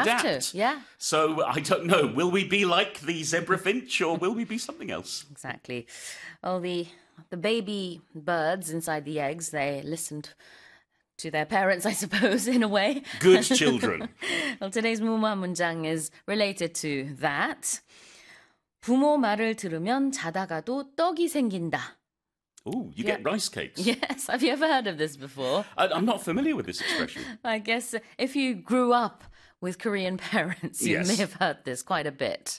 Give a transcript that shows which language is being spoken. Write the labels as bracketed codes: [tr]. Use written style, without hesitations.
[en] adapt. So I don't know. Will we be like the zebra finch or will we be something else? Exactly. Well, the baby birds inside the eggs, they listened to their parents, I suppose, in a way. Good children. Well, today's [ko] 무마 문장 [en] is related to that. [ko] 부모 말을 들으면 자다가도 떡이 생긴다. [en] Oh, you get rice cakes. Yes, have you ever heard of this before? I'm not familiar with this expression. I guess if you grew up with Korean parents, you may have heard this quite a bit.